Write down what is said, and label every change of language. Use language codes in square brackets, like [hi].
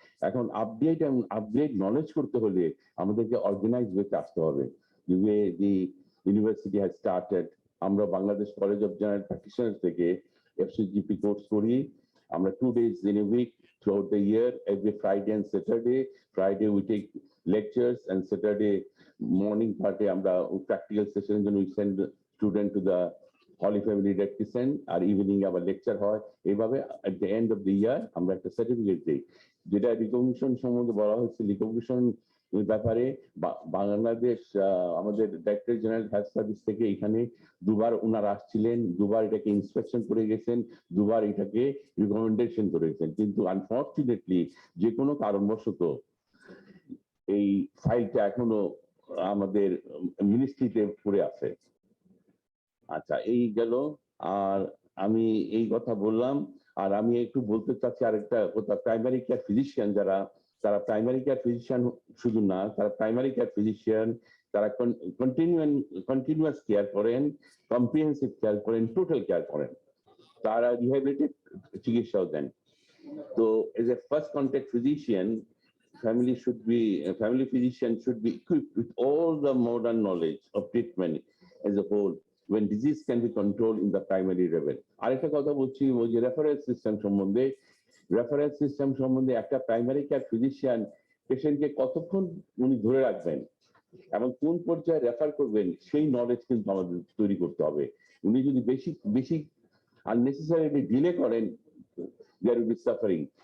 [bn] এখন [en] update and upgrade knowledge [bn] করতে হলে আমাদেরকে [en] organized way [bn] আসতে হবে। [en] The way the university has started, [bn] আমরা Bangladesh college of general practitioners থেকে FCGP কোর্স করি। আমরা [en] 2 days in a week throughout the year, every Friday and Saturday. Friday we take lectures and Saturday morning part [bn] আমরা [en] practical session [bn] জন্য [en] we send the student to the Holy Family Rectification [bn] আর evening আবার lecture হয়। এইভাবে [en] at the end of the year [bn] আমরা একটা certificate দিই। যেটা recognition সম্বন্ধে বলা হয়েছে, রিকগনিশন ব্যাপারে বাংলাদেশ আমাদের ডাইরেক্টর জেনারেল হেলথ সার্ভিস থেকে এখানে দুবার ওনারা আসছিলেন, দুবার এটাকে ইন্সপেকশন করে গেছেন, দুবার এটাকে রিকমেন্ডেশন করে গেছেন, কিন্তু আনফর্চুনেটলি যে কোনো কারণবশত এই ফাইলটা এখনো আমাদের মিনিস্ট্রিতে পড়ে আছে। আচ্ছা, এই গেল। আর আমি এই কথা বললাম। আর আমি একটু বলতে চাচ্ছি আরেকটা কথা, প্রাইমারি কেয়ার ফিজিশিয়ান যারা, তারা প্রাইমারি কেয়ার ফিজিশিয়ান শুধু না, তারা প্রাইমারি কেয়ার ফিজিশিয়ান, তারা কন্টিনিউয়াস কেয়ার করেন, কম্প্রিহেন্সিভ কেয়ার করেন, টোটাল কেয়ার করেন, তারা রিহ্যাবিলিটেড চিকিৎসাও দেন। তো [en] As a first contact physician, family physician should be equipped with all the modern knowledge of treatment as a whole when disease can be controlled in the primary level. [bn] আরেকটা কথা বলছি ওই যে reference system সম্বন্ধে। Reference system সম্বন্ধে একটা primary care physician পেশেন্টকে কতক্ষণ উনি ধরে রাখবেন এবং কোন পর্যায়ে রেফার করবেন সেই নলেজ কিন্তু আমাদের তৈরি করতে হবে। উনি যদি বেশি আননেসেসারিলি ডিলে করেন, [en] There will be suffering.